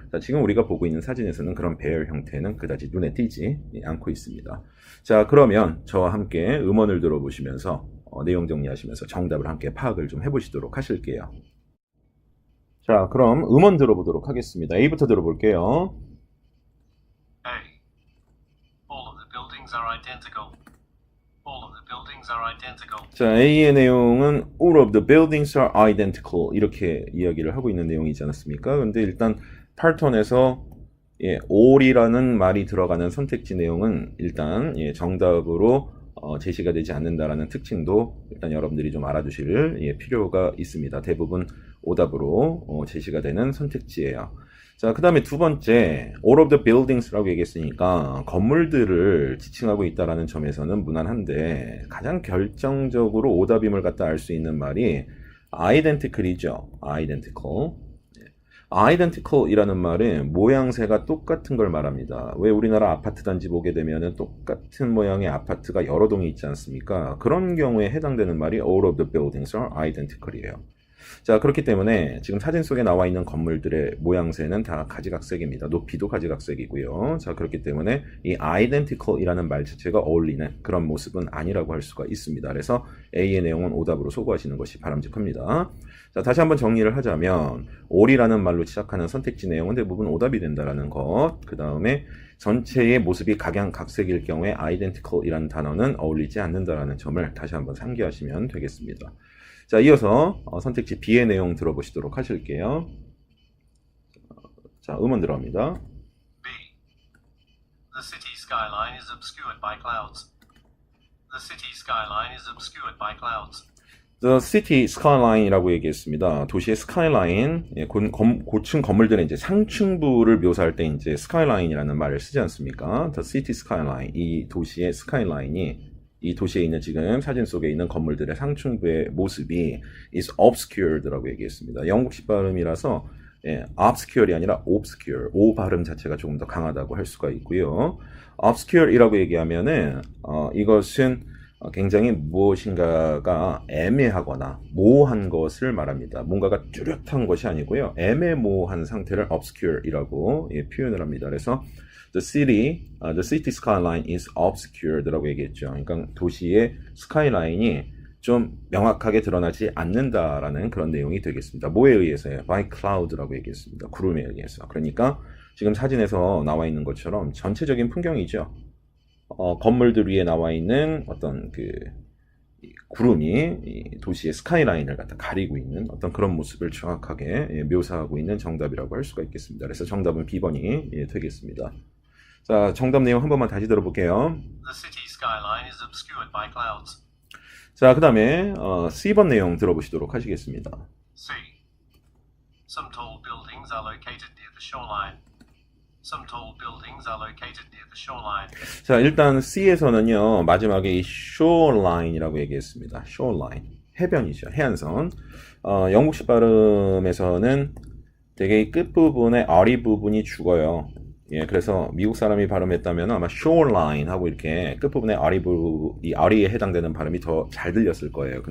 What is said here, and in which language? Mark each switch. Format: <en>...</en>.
<ko>자, 지금 우리가 보고 있는 사진에서는 그런 배열 형태는 그다지 눈에 띄지 않고 있습니다. 자, 그러면 저와 함께 음원을 들어보시면서 내용 정리하시면서 정답을 함께 파악을 좀 해보시도록 하실게요. 자, 그럼 음원 들어보도록 하겠습니다. A부터 들어볼게요. A.</ko> <en>All of the buildings are identical. All of the buildings are identical.</en> <ko>자, A의 내용은</ko> <en>all of the buildings are identical</en> <ko>이렇게 이야기를 하고 있는 내용이지 않았습니까? 근데 일단 파트원에서 all이라는 말이 들어가는 선택지 내용은 일단 정답으로 제시가 되지 않는다라는 특징도 일단 여러분들이 좀 알아두실 필요가 있습니다. 대부분 오답으로 제시가 되는 선택지예요. 자, 그 다음에 두 번째,</ko> <en>all of the buildings</en> <ko>라고 얘기했으니까 건물들을 지칭하고 있다라는 점에서는 무난한데 가장 결정적으로 오답임을 갖다 알 수 있는 말이 identical이죠.</ko> <en>identical.</en> <ko>identical이라는 말은 모양새가 똑같은 걸 말합니다. 왜 우리나라 아파트 단지 보게 되면 똑같은 모양의 아파트가 여러 동이 있지 않습니까? 그런 경우에 해당되는 말이</ko> <en>all of the buildings are identical</en> <ko>이에요. 자, 그렇기 때문에 지금 사진 속에 나와 있는 건물들의 모양새는 다 가지각색입니다. 높이도 가지각색이고요. 자, 그렇기 때문에 이 identical이라는 말 자체가 어울리는 그런 모습은 아니라고 할 수가 있습니다. 그래서 A의 내용은 오답으로 소거하시는 것이 바람직합니다. 자, 다시 한번 정리를 하자면 all이라는 말로 시작하는 선택지 내용은 대부분 오답이 된다라는 것. 그 다음에 전체의 모습이 각양각색일 경우에 identical이라는 단어는 어울리지 않는다라는 점을 다시 한번 상기하시면 되겠습니다. 자, 이어서 선택지 B의 내용 들어보시도록 하실게요. 자, 음원 들어갑니다. B.</ko> <en>The city skyline is obscured by clouds. The city skyline is obscured by clouds. The city skyline</en> <ko>이라고 얘기했습니다. 도시의 스카이라인, 고층 건물들의 이제 상층부를 묘사할 때 이제 skyline이라는 말을 쓰지 않습니까?</ko> <en>The city skyline,</en> <ko>이 도시의 스카이라인이 이 도시에 있는 지금 사진 속에 있는 건물들의 상층부의 모습이</ko> <en>is obscured</en> <ko>라고 얘기했습니다. 영국식 발음이라서 obscure이 아니라 obscure, O 발음 자체가 조금 더 강하다고 할 수가 있고요. obscure이라고 얘기하면은 이것은 굉장히 무엇인가가 애매하거나 모호한 것을 말합니다. 뭔가가 뚜렷한 것이 아니고요. 애매모호한 상태를 obscure이라고 표현을 합니다. 그래서</ko> <en>the city skyline is obscured</en> <ko>라고 얘기했죠. 그러니까 도시의 스카이라인이 좀 명확하게 드러나지 않는다라는 그런 내용이 되겠습니다. 뭐에 의해서요?</ko> <en>by cloud</en> <ko>라고 얘기했습니다. 구름에 의해서. 그러니까 지금 사진에서 나와 있는 것처럼 전체적인 풍경이죠. 건물들 위에 나와 있는 어떤 그 구름이 이 도시의 스카이라인을 갖다 가리고 있는 어떤 그런 모습을 정확하게 묘사하고 있는 정답이라고 할 수가 있겠습니다. 그래서 정답은 B번이 되겠습니다. 자, 정답 내용 한 번만 다시 들어볼게요.</ko> <en>The city skyline is obscured by clouds.</en> <ko>자, 그 다음에 C번 내용 들어보시도록 하시겠습니다. C.</ko> <en>Some tall buildings are located near the shoreline. Some tall buildings are located near the shoreline.</en> <ko>자, 일단 C에서는요, 마지막에 이 shoreline이라고 얘기했습니다. shoreline, 해변이죠. 해안선. 영국식 발음에서는 되게 이 끝부분에 R이 부분이 죽어요. 예, 그래서 미국 사람이 발음했다면 아마 shoreline 하고 이렇게 끝부분에 이 R에 해당되는 발음이 더 잘 들렸을 거예요.</ko>